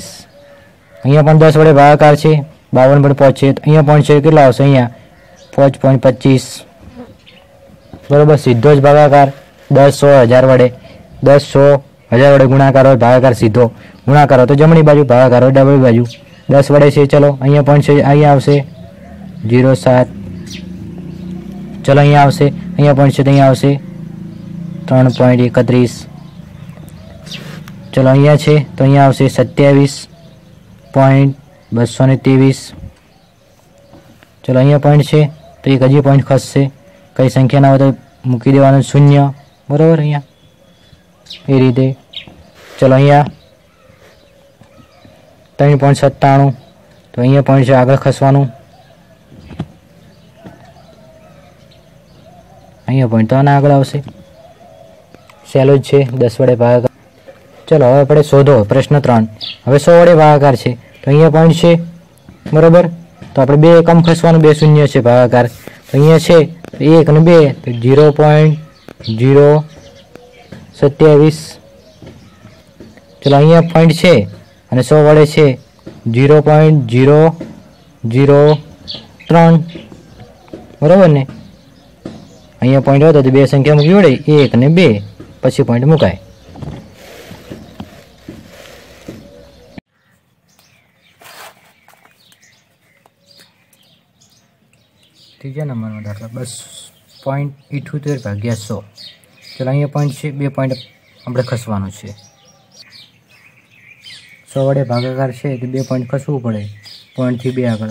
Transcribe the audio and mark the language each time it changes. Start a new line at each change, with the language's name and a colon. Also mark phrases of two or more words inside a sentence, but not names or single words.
Gujarati: અહીંયા પણ 10 વડે ભાગાકાર છે 52.5 છે, તો અહીંયા પોઈન્ટ છે કેટલો આવશે? અહીંયા 5.25 બરોબર। સીધો જ ભાગાકાર 10 100 1000 વડે, 10 100 1000 વડે ગુણાકાર હોય ભાગાકાર સીધો, ગુણાકાર હોય તો જમણી બાજુ, ભાગાકાર હોય ડાબી બાજુ। 10 વડે છે, ચલો અહીંયા પોઈન્ટ છે અહીંયા આવશે 0.7। ચલો અહીં આવશે, અહીં પોઈન્ટ છે તો અહીં આવશે 3.31। ચલો અહીં છે તો અહીં આવશે 27.223। ચલો અહીં પોઈન્ટ છે તો એક હજી પોઈન્ટ ખસશે, કઈ સંખ્યા ના હો તો મૂકી દેવાનું શૂન્ય બરાબર અહીં એ રીતે। ચલો અહીં 3.97 તો અહીં પોઈન્ટ છે આગળ ખસવાનું, અહીં પોઈન્ટ તો આના આગળ આવશે, સહેલો જ છે 10 વડે ભાગાકાર। ચલો હવે આપણે શોધો પ્રશ્ન 3। હવે 100 વડે ભાગાકાર છે તો અહીં પોઈન્ટ છે બરાબર, તો આપણે 2 એકમ ખસવાનું, 2 શૂન્ય છે ભાગાકાર, તો અહીં છે 1 અને 2 તો 0.027। ચલો અહીં પોઈન્ટ છે અને 100 વડે છે 0.003 બરાબર ને। અહીં પોઈન્ટ હોતા તો 2 સંખ્યા મૂકી વડે 1 અને 2 પછી પોઈન્ટ મુકાય। ત્રીજા નંબર માં દાખલા 10.78 ભાગ્યા 100। ચલો અહીં પોઈન્ટ છે 2 પોઈન્ટ આપણે ખસવાનું છે, 100 વડે ભાગાકાર છે તો 2 પોઈન્ટ ખસવું પડે, પોઈન્ટ થી 2 આગળ।